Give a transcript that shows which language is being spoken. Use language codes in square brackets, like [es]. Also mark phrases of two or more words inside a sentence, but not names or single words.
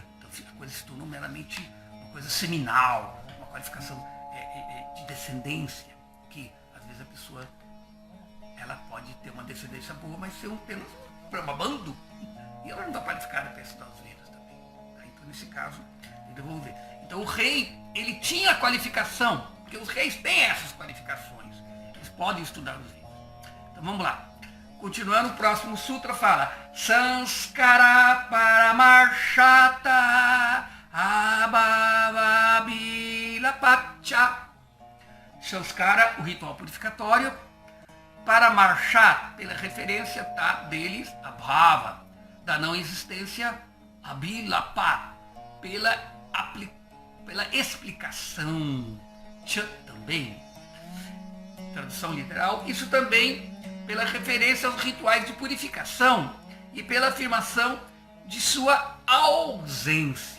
[pt] Então a coisa se tornou meramente uma coisa seminal, uma qualificação de descendência, que às vezes a pessoa ela pode ter uma descendência boa, mas ser apenas um brahmabando, e ela não está qualificada para estudar os Vedas também. Tá? Então nesse caso, tem que devolver. Então o rei, ele tinha a qualificação, porque os reis têm essas qualificações, eles podem estudar os Vedas. Então vamos lá. Continuando, o próximo sutra fala [sa] संस्कार परामर्शात् अभावाभिलापच. [pt] Sanskara, o ritual purificatório. Paramarshata, pela referência deles, Abhava, da não existência, Abhilapa, pela explicação. Cha também. Tradução literal, isso também pela referência aos rituais de purificação e pela afirmação de sua ausência.